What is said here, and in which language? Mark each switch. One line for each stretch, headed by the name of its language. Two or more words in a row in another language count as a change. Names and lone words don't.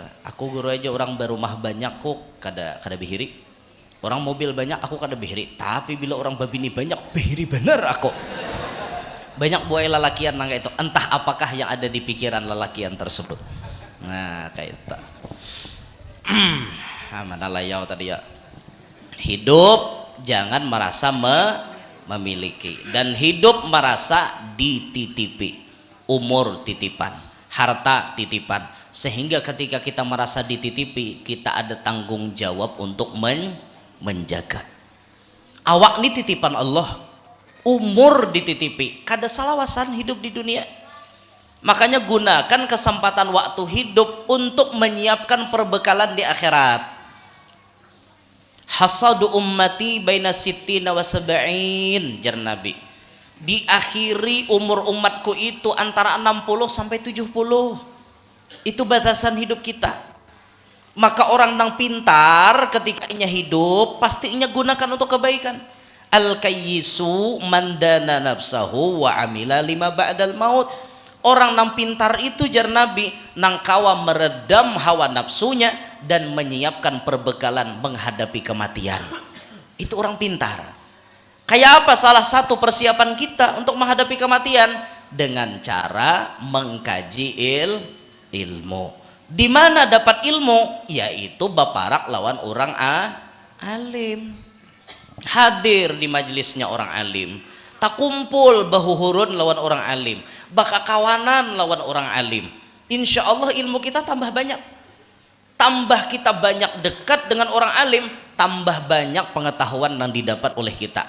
Banjar: Aku guru aja orang berumah banyak kok kada bihiri. Orang mobil banyak aku kada bihiri. Tapi bila orang babini banyak bihiri bener aku. Banyak buai lalakian nang itu. Entah apakah yang ada di pikiran lalakian tersebut. Nah kayak itu. Mana layau tadi ya.
Indonesian: Hidup jangan merasa memiliki dan hidup merasa dititipi. Umur titipan, harta titipan, sehingga ketika kita merasa dititipi kita ada tanggung jawab untuk menjaga.
Banjar: Awak ini titipan Allah, umur dititipi, kada salawasan hidup di dunia.
Indonesian: Makanya gunakan kesempatan waktu hidup untuk menyiapkan perbekalan di akhirat.
Arabic: حصاد أمتي بين ستين وسبعين,
Banjar: jar Nabi.
Indonesian: Diakhiri umur umatku itu antara 60 sampai 70. Itu batasan hidup kita.
Banjar: Maka orang yang pintar ketika inya hidup pasti inya gunakan untuk kebaikan.
Arabic: الكيس من دان نفسه وعمل لما بعد الموت.
Banjar: Orang nang pintar itu, jar Nabi, nang kawa meredam hawa nafsunya dan menyiapkan perbekalan menghadapi kematian.
Indonesian: Itu orang pintar.
Banjar: Kayak apa salah satu persiapan kita untuk menghadapi kematian?
Indonesian: Dengan cara mengkaji ilmu. Di mana dapat ilmu?
Banjar: Yaitu baparak lawan orang alim.
Indonesian: Hadir di majelisnya orang alim.
Banjar: Tak kumpul bahuhurun lawan orang alim, baka kawanan lawan orang alim.
Arabic: إن شاء الله
Indonesian: ilmu kita tambah banyak. Tambah kita banyak dekat dengan orang alim, tambah banyak pengetahuan yang didapat oleh kita.